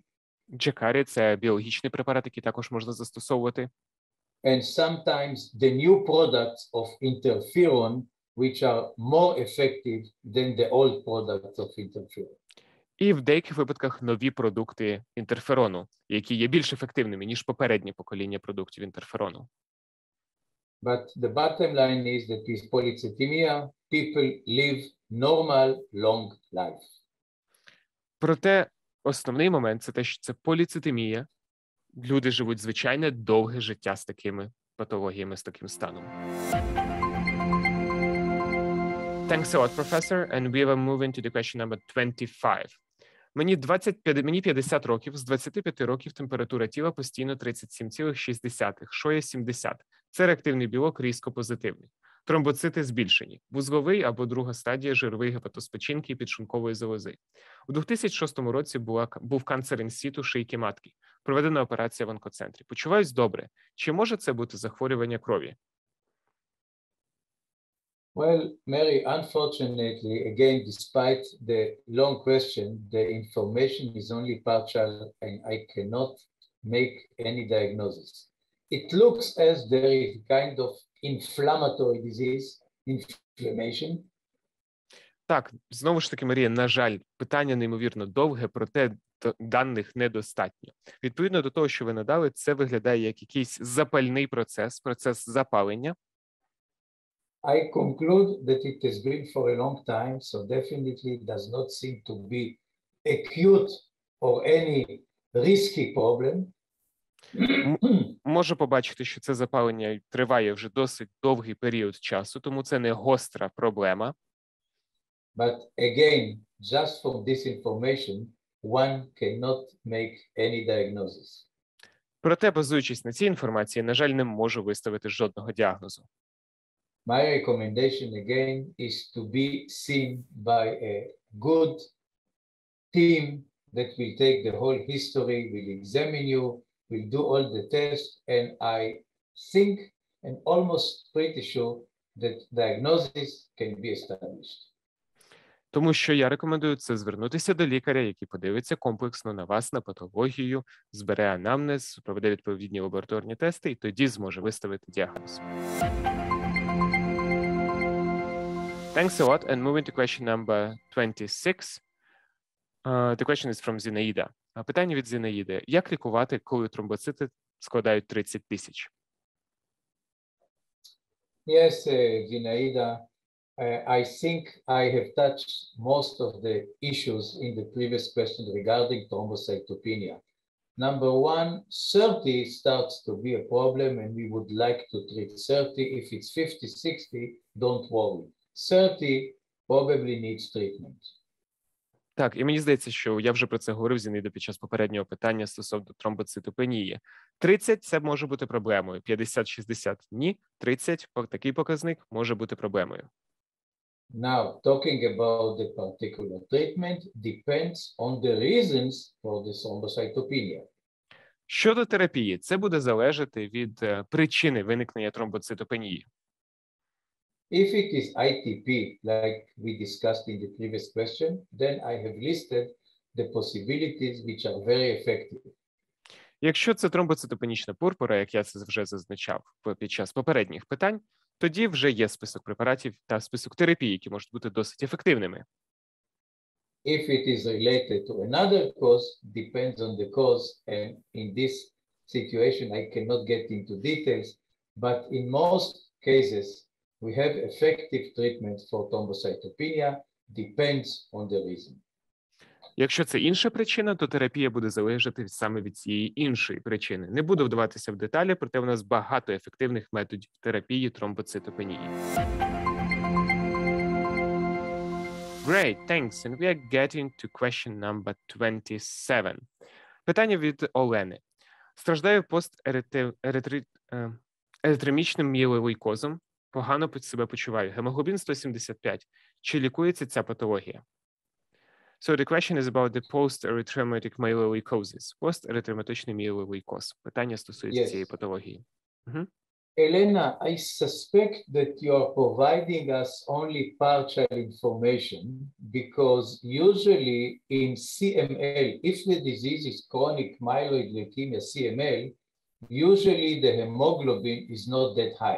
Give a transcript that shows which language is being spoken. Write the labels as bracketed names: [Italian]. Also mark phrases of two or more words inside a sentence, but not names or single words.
[Ukrainian] Джакарі – це біологічний препарат, який також можна застосовувати. [English] And sometimes the new products of interferon, which are more effective than the old products of interferon. [Ukrainian] І в деяких випадках нові продукти інтерферону, які є більш ефективними, ніж попереднє покоління продуктів інтерферону. [English] But the bottom line is that with polycythemia, people live normal, long life. [Ukrainian] Проте основний момент – це те, що це поліцитемія. Люди живуть звичайне довге життя з такими патологіями, з таким станом. [English] Thanks a lot, Professor. And we will move into the question number 25. [Ukrainian] Мені 50 років, з 25 років температура тіла постійно 37,6, що є 70. Це реактивний білок різко позитивний. Тромбоцити збільшені. Вузловий або друга стадія жировий гепатоз печінки і підшлункової залози. У 2006 році був канцер інсіту шийки матки. Проведена операція в онкоцентрі. Почуваюсь добре. Чи може це бути захворювання крові? [English] Well, Mary, unfortunately, again, despite the long question, the information is only partial and I cannot make any diagnosis. It looks as there is a kind of inflammatory disease, inflammation, [Ukrainian] Так, знову ж таки, Марія, на жаль, питання неймовірно довге, проте даних недостатньо. Відповідно до того, що ви надали, це виглядає як якийсь запальний процес, процес запалення. [English] I conclude that it has been for a long time, so definitely it does not seem to be acute or any risky problem. [Ukrainian] Можу побачити, що це запалення триває вже досить довгий період часу, тому це не гостра проблема. [English] But again, just from this information, one cannot make any diagnosis. [Ukrainian] Проте, базуючись на цій інформації, на жаль, не можу виставити жодного діагнозу. [English] My recommendation again is to be seen by a good team that will take the whole history, will examine you, will do all the tests, and I think and almost pretty sure that diagnosis can be established. [Ukrainian] Тому що я рекомендую це звернутися до лікаря, який подивиться комплексно на вас, на патологію, збере анамнез, проведе відповідні лабораторні тести і тоді зможе виставити діагноз. [English] Thanks a lot. And moving to question number 26. The question is from Зінаїда. [Ukrainian] Питання від Зінаїди. Як лікувати, коли тромбоцити складають 30 тисяч? [English] Yes, Zinaida, I think I have touched most of the issues in the previous question regarding thrombocytopenia. Number one, 30 starts to be a problem and we would like to treat 30. If it's 50, 60, don't worry. 30 probably needs treatment. [Ukrainian] Так, і мені здається, що я вже про це говорив, Зінаїда, під час попереднього питання стосовно тромбоцитопенії. 30 – це може бути проблемою, 50-60 – ні, 30 – такий показник може бути проблемою. [English] Now, talking about the particular treatment depends on the reasons for the thrombocytopenia. [Ukrainian] Щодо терапії, це буде залежати від причини виникнення тромбоцитопенії. [English] If it is ITP, like we discussed in the previous question, then I have listed the possibilities which are very effective. [Ukrainian] Якщо це тромбоцитопенічна пурпура, як я це вже зазначав під час попередніх питань, тоді вже є список препаратів та список терапій, які можуть бути досить ефективними. [English] If it is related to another cause, depends on the cause, and in this situation I cannot get into details, but in most cases we have effective treatment for thrombocytopenia, depends on the reason. [Ukrainian] Якщо це інша причина, то терапія буде залежати саме від цієї іншої причини. Не буду вдаватися в деталі, проте у нас багато ефективних методів терапії тромбоцитопенії. [English] Great, thanks. And we are getting to question number 27. [Ukrainian] Питання від Олени. Страждаю постеритремічним мієлолейкозом, погано себе почуваю. Гемоглобін 175. Чи лікується ця патологія? [English] So the question is about the post-erythrometic myeloleucosis. [Ukrainian] Post-erythromatичний мієлолейкоз. Питання стосується цієї патології. [English] Elena, I suspect that you are providing us only partial information because usually in CML, if the disease is chronic myeloid leukemia CML, usually the hemoglobin is not that high.